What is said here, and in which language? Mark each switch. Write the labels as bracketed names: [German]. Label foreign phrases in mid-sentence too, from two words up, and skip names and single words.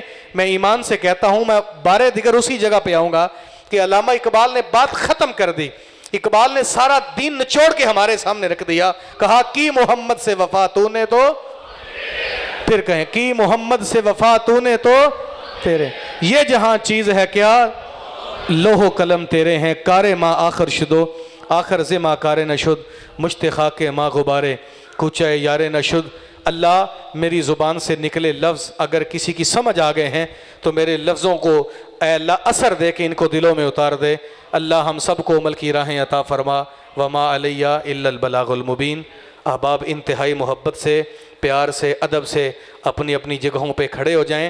[Urdu] میں ایمان سے کہتا ہوں، میں [Persian] بارے دیگر [Urdu] اسی جگہ پہ آؤں گا کہ علامہ اقبال نے بات ختم کر دی۔ اقبال نے سارا دین نچوڑ کے ہمارے سامنے رکھ دیا، کہا کی محمد سے وفا تو نے تو، پھر کہیں کی محمد سے وفا تو نے تو تیرے، یہ جہاں چیز ہے کیا لوح و قلم تیرے ہیں، [Persian] کار ما آخر شدو آخر ز ما کار نشد، مشت خاک ما غبارے کوچہ یار نشد۔ [Urdu] اللہ میری زبان سے نکلے لفظ اگر کسی کی سمجھ آ گئے ہیں تو میرے لفظوں کو اے اللہ اثر دے کے ان کو دلوں میں اتار دے۔ اللہ ہم سب کو عمل کی راہیں عطا فرما۔ [Arabic] وما علیہ الا البلاغ المبین۔ [Urdu] احباب انتہائی محبت سے، پیار سے، ادب سے اپنی اپنی جگہوں پہ کھڑے ہو جائیں۔